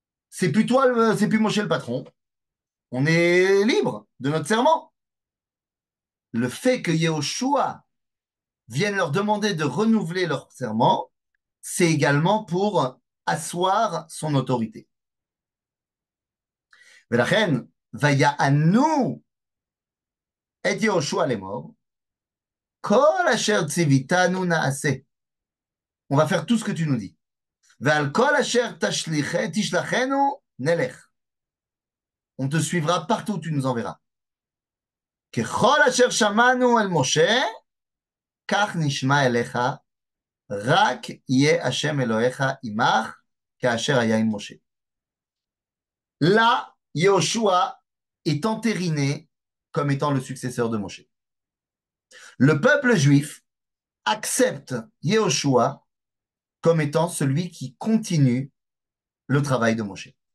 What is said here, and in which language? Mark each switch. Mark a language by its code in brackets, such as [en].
[fr] C'est plus toi, c'est plus Moshe le patron. On est libre de notre serment. Le fait que Yehoshua vienne leur demander de renouveler leur serment, c'est également pour asseoir son autorité. [he] ולכן, ויענו את יהושע לאמור, כל אשר ציוויתנו נעשה. [fr] On va faire tout ce que tu nous dis. [he] ועל כל אשר תשלחנו נלך. [fr] On te suivra partout où tu nous enverras. [he] ככל אשר שמענו אל משה, כך נשמע אליך, רק יהיה השם אלוהיך עמך, כאשר היה עם משה. [fr] Là, Yehoshua est entériné comme étant le successeur de Moshe. Le peuple juif accepte Yehoshua comme étant celui qui continue le travail de Moshe.